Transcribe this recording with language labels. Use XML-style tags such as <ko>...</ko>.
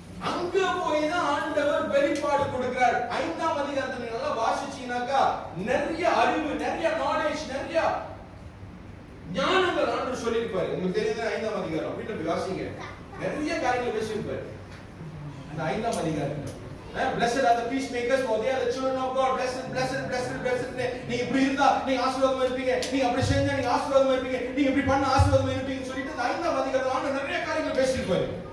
<ta>அங்க போய் தான் ஆண்டவர் வெளிப்பாடு கொடுக்கிறார். 5ஆம் அதிகாரத்தை நீங்க நல்லா வாசிச்சீங்கன்னாக்கா நிறைய அறிவு, நிறைய நாலேஜ், நிறைய ஞானங்கள் ஆண்டவர் சொல்லியிருப்பாரு. உங்களுக்கு தெரியுது 5ஆம் அதிகாரம் வீட்டுல போய் வாசிங்க. நிறைய காரியங்கள் பேசியிருப்பாரு அந்த 5ஆம் அதிகாரத்துல.</ta> <en>Blessed are the peacemakers, for they are the children of God. Blessed, blessed, blessed, blessed.</en> <ta>நீங்க இப்படி இருந்தா நீங்க ஆசீர்வாதமா இருப்பீங்க, நீங்க அப்படி செஞ்சா நீங்க ஆசீர்வாதமா இருப்பீங்க, நீங்க இப்படி பண்ண ஆசீர்வாதமா இருப்பீங்கன்னு சொல்லிட்டு அந்த 5ஆம் அதிகாரத்துல ஆண்டவர் நிறைய காரியங்கள் பேசியிருப்பாரு.</ta>